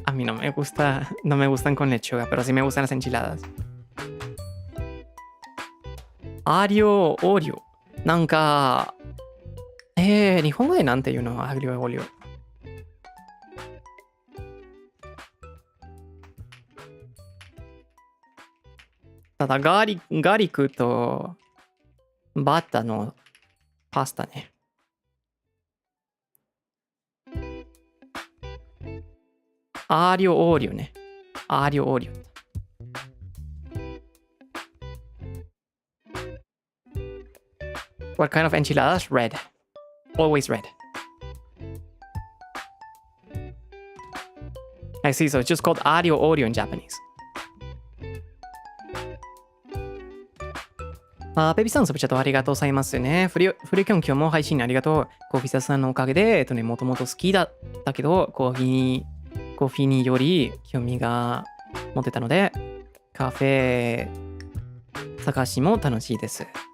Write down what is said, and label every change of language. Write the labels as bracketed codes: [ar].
[es] A mí no me gustan con lechuga, pero sí me gustan las enchiladas. [it] Aglio olio. [ja] なんか、日本語でなんて言うの？アグリオオリオ。ただガーリックとバターのパスタね。アーリオオーリオね。アーリオオーリオ。 [en] What kind of enchiladas? Red. Always red. I see, so it's just called aglio olio in Japanese. [ja] ペビさん、サブチャットありがとうございますね。フリオキョン、今日も配信ありがとう。コーヒーサさんのおかげで、もともと好きだったけど、コーヒーにより興味が持てたので、カフェ探しも楽しいです。